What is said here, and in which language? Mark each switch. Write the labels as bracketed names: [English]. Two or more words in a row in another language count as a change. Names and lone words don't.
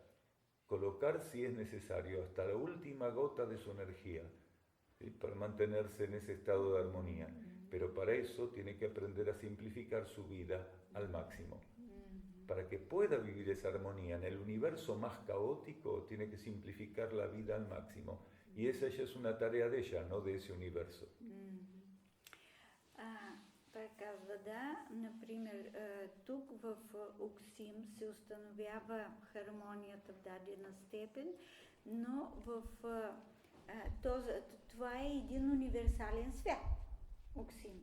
[Spanish] Colocar, si es necesario, hasta la última gota de su energía, ¿sí?, para mantenerse en ese estado de armonía. Pero para eso tiene que aprender a simplificar su vida al máximo. Para que pueda vivir esa armonía en el universo más caótico, tiene que simplificar la vida al máximo. Y esa ya es una tarea de ella, no de ese universo. [Bulgarian] Той казва, да, например, тук в Уксим се установява хармонията в дадена степен, но това е един универсален свят, Уксим.